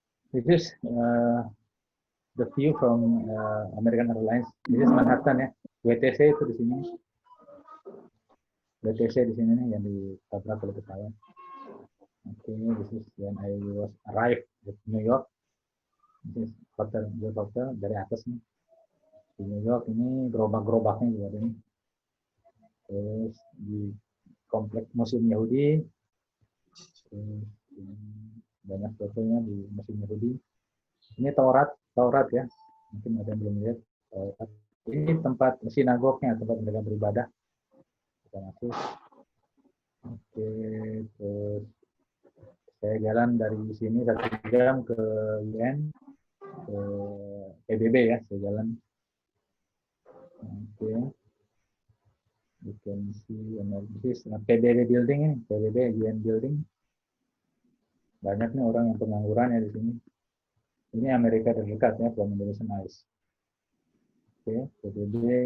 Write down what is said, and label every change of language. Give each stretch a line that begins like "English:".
English: This is the view from American Airlines. This is Manhattan ya.
Indonesian: WTC itu di sini. WTC di sini nih yang ditabrak oleh pesawat.
English: Okay, this is when I was arrived at New York. This is hotel
Indonesian: dari atas nih. Di New York ini gerobak-gerobaknya juga ada nih. Terus di kompleks Museum Yahudi. Terus banyak fotonya di Museum Yahudi. Ini Taurat ya. Mungkin ada yang belum lihat. Ini tempat sinagognya, tempat mereka beribadah. Kita masuk. Oke, terus saya jalan dari sini 1 jam ke UN, ke PBB ya, saya jalan. Oke.
English: You can see this PBB building ini, PBB UN building.
Indonesian: Banyak nih orang yang pengangguran ya di sini. Ini Amerika terdekat ya,
English: from Indonesian Eyes.
Indonesian: Oke, PBB.